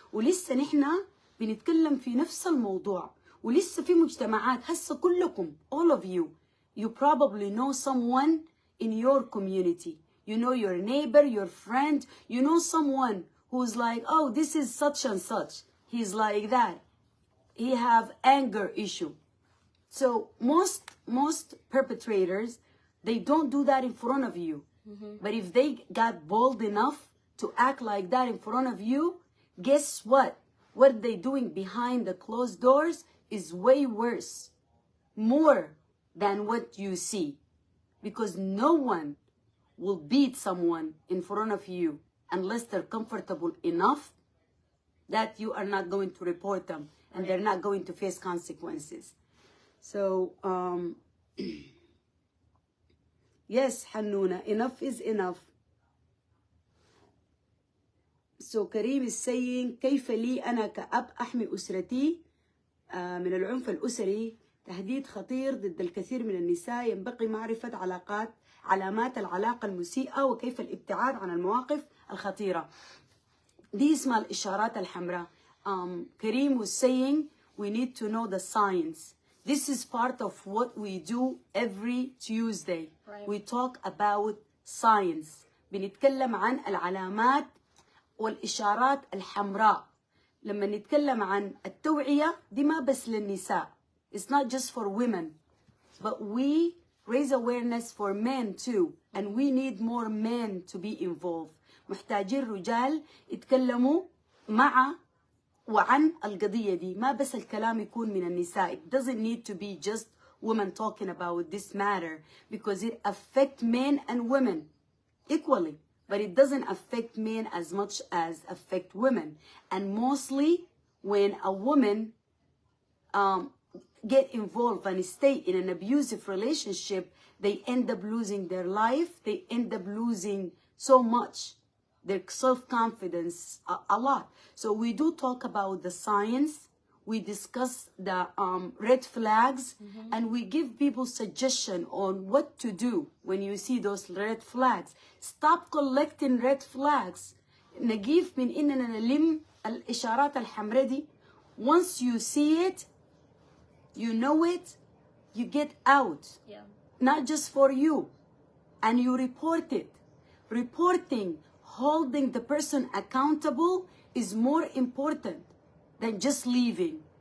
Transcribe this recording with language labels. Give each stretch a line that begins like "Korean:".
Arabic: ولسه نحن بنتكلم في نفس الموضوع، ولسه في مجتمعات هسه كلكم
English: all of you, you probably know someone in your community. You know your neighbor, your friend, you know someone who's like, oh, this is such and such. He's like that. He have anger issue. So most perpetrators, they don't do that in front of you. But if they got bold enough to act like that in front of you, guess what? What they doing behind the closed doors is way worse, more than what you see. Because no one will beat someone in front of you unless they're comfortable enough that you are not going to report them and they're not going to face consequences. So, yes, Hannuna, enough is enough. So Karim is saying,
Arabic: كيف لي أنا كأب أحمي أسرتي من العنف الأسري؟ تهديد خطير ضد الكثير من النساء. ينبغي معرفة علامات العلاقة المسيئة وكيف الابتعاد عن المواقف الخطيرة. دي اسمها الإشارات الحمراء.
English: Karim was saying we need to know the signs. This is part of what we do every Tuesday. Right. We talk about signs.
Arabic: بنتكلم عن العلامات والإشارات الحمراء. لما نتكلم عن التوعية دي ما بس للنساء.
English: It's not just for women, but we raise awareness for men too, and we need more men to be involved.
Arabic: محتاجين رجال يتكلموا مع وعن القضية دي. ما بس الكلام يكون من النساء.
English: It doesn't need to be just women talking about this matter, because it affects men and women equally, but it doesn't affect men as much as affect women. And mostly when a woman get involved and stay in an abusive relationship, they end up losing their life. They end up losing so much, their self-confidence, a lot. So we do talk about the science. We discuss the red flags, and we give people suggestion on what to do when you see those red flags. Stop collecting red flags.
Arabic: نجيف من إننا نلم الإشارات الحمراء دي.
English: Once you see it, you know it, you get out. Yeah. Not just for you. And you report it. Reporting, holding the person accountable is more important than just leaving.